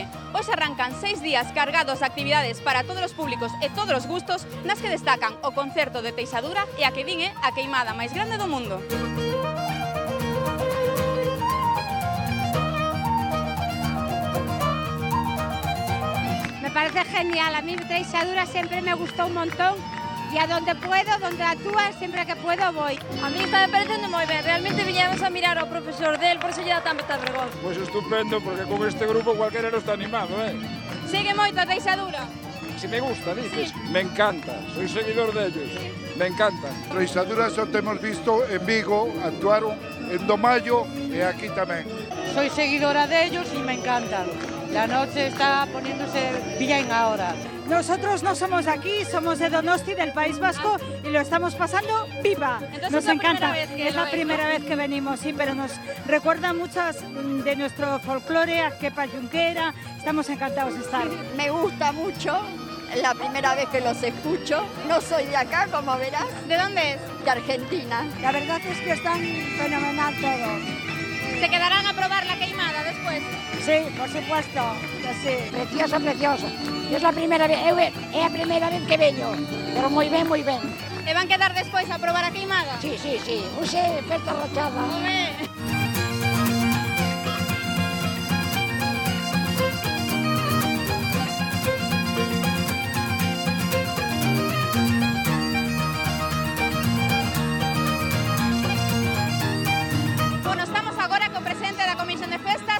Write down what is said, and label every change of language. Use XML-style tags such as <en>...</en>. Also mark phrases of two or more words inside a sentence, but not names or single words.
<gl>Hoxe arrancan 6 días cargados de actividades para todos os públicos e todos os gustos, nas que destacan o concerto de Teixadura e a que din é a queimada máis grande do mundo.</gl> <es>Me parece genial, a mí</es> <gl>Teixadura sempre me gustou un montón.</gl> <es>E a donde puedo, donde actúa, sempre que puedo voy.</es> <gl>A mí está me parecendo moi ben, realmente viñamos a mirar ao profesor del,</gl> <es>por eso</es> <gl>lle dá tan vergonza. Pois estupendo, porque con este grupo cualquera non está animado, Sigue moito a Teixadura?</gl> <es>Si me gusta, dices, me encanta, soy seguidor dellos, me encanta.</es> <gl>Teixadura só temos visto en Vigo, actuaron en Domayo e aquí tamén.</gl> <es>Soy seguidora de ellos y me encantan. La noche está poniéndose bien ahora. Nosotros no somos de aquí, somos de Donosti, del País Vasco, y lo estamos pasando pipa. Entonces nos encanta. Es la lo primera vez que venimos, sí, pero nos recuerda muchas de nuestro folclore, Arquepa Junquera. Estamos encantados de estar. Me gusta mucho, la primera vez que los escucho. No soy de acá, como verás. ¿De dónde es? De Argentina. La verdad es que están fenomenal todo. ¿Se quedarán a probar la queimada después? Sí, por supuesto, que sí. Precioso, precioso. Es la primera vez,</es> <gl>é a primeira vez que veño, pero moi ben, moi ben. E van quedar despois a probar a queimada?</gl> <es>Sí, sí, sí. Use festa rochada.</es> <gl>Home. Bueno, estamos agora co presidente da Comisión de Festas.</gl>